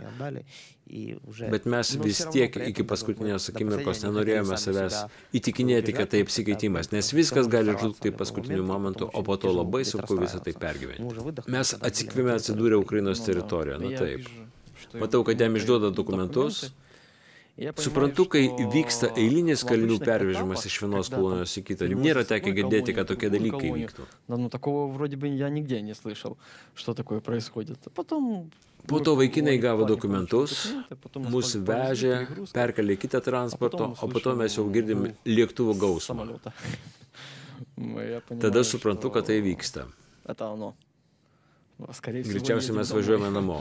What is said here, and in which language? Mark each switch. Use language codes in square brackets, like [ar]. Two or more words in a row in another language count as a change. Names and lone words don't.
[lt] Bet mes vis tiek iki paskutinės akimirkos nenorėjome savęs įtikinėti, kad tai apsikeitimas, nes viskas gali žlugti paskutiniu momentu, o po to labai sunku visą tai pergyventi. Mes atsikvėmė atsidūrė Ukrainos teritorijoje, na taip. Matau, kad jam išduoda dokumentus. Suprantu, kai vyksta eilinis kalinių pervežimas iš vienos kolonijos į kitą, nėra tekę girdėti, kad tokie dalykai vyktų. [ru] Такого вроде бы я нигде не слышал, что такое происходит. [lt] Po to vaikinai gavo dokumentus, mus vežė, perkelė kitą transporto, o po to mes jau girdim lėktuvo gausmą. Tada suprantu, kad tai vyksta. Greičiausiai mes važiuojame namo.